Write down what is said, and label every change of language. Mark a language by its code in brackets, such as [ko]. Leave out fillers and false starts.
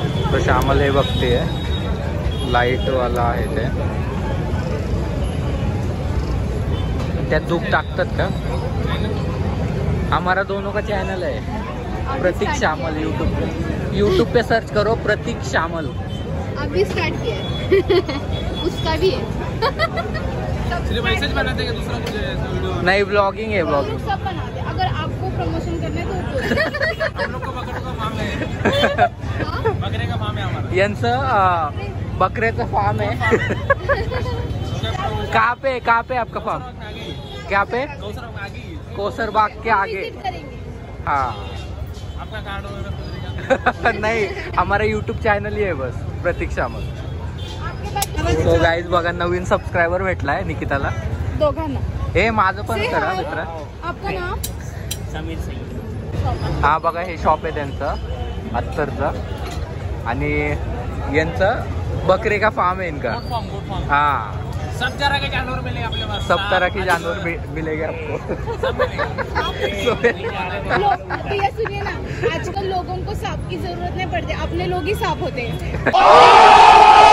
[mr] तो श्यामल हे बघते लाईट वाला आहे ते. त्यात दूध टाकतात का? [hi] हमारा दोनों का चैनल है प्रतीक श्यामल. यूट्यूब पे सर्च करो प्रतीक श्यामल. अभी स्टार्ट किया है. उसका भी है. सिर्फ ऐसे ही बनाते हैं दूसरा कुछ वीडियो नहीं ब्लॉगिंग है ब्लॉगिंग. सब बनाते हैं. अगर आपको प्रमोशन करना है तो हम लोग को बकरे का फार्म है. बकरे का फार्म है हमारा. [mr] यांचं बकऱ्याचं फार्म आहे. [hi] कहाँ पे आपका फार्म? क्या पे? कोसर बाग के आगे. हाँ आपका कार्ड वगैरह नहीं हमारा [mr] यूट्यूब चॅनल ही आहे बस प्रतीक श्यामल. सो गाईज बघा नवीन सबस्क्रायबर भेटलाय निकिताला. दोघांना. हे माझं पण करा मित्र. आपलं नाव समीर सिंग. हा बघा हे शॉप आहे त्यांचं अत्तरचं आणि यांचं [hi] बकरे का फार्म है इनका. [en] Good form. [hi] हाँ सब तरह के जानवर मिलेंगे अपने पास. सब तरह के जानवर मिलेंगे आपको. सब मिलेंगे. भैया सुनिए ना, आजकल लोगों को सांप की जरूरत नहीं पड़ती. अपने लोग ही सांप होते हैं.